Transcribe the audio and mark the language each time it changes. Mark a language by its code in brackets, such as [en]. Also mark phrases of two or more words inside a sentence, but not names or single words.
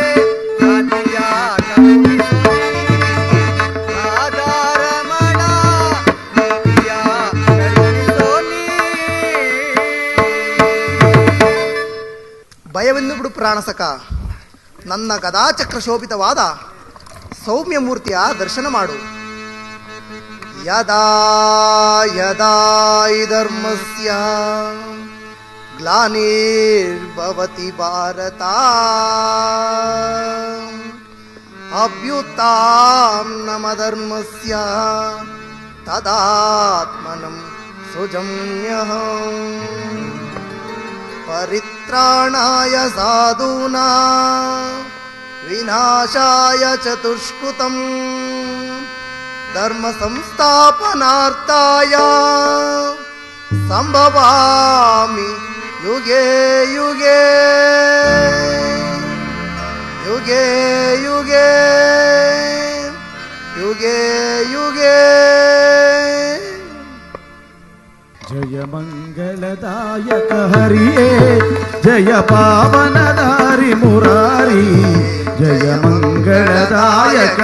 [kn] ಶಾಂತಿಯ ಕರುಣಿಸೋ ನೀ ರಾಧಾರಮಣ, ಶಾಂತಿಯ ಕರುಣಿಸೋ ನೀ. ಭಯವೆಂದು ಬಿಡು ಪ್ರಾಣಸಕ, ನನ್ನ ಗದಾಚಕ್ರ ಶೋಭಿತವಾದ ಸೌಮ್ಯ ಮೂರ್ತಿಯ ದರ್ಶನ ಮಾಡು. [sa] ಯದಾ ಯದಾ ಹಿ ಧರ್ಮಸ್ಯ ಗ್ಲಾನಿರ್ಭವತಿ ಭಾರತ ಅಭ್ಯುತಾಂ ನಮಧರ್ಮಸ್ಯ ತದಾತ್ಮನಂ ಸುಜಮ್ಯಹಂ ಪರಿತ್ರಾಣಾಯ ಸಾಧೂನಾಂ ವಿನಾಶಾಯ ಚತುಷ್ಕೃತಂ ಧರ್ಮ ಸಂಸ್ಥಾಪನಾರ್ಥಾಯ ಸಂಭವಾಮಿ ಯುಗೆ ಯುಗೆ ಯುಗೆ ಯುಗೆ ಯುಗೆ ಯುಗೆ. [kn] ಜಯ ಮಂಗಳದಾಯಕ ಹರಿಯೇ ಜಯ ಪಾವನದಾರಿ ಮುರಾರಿ ಜಯ ಮಂಗಳದಾಯಕ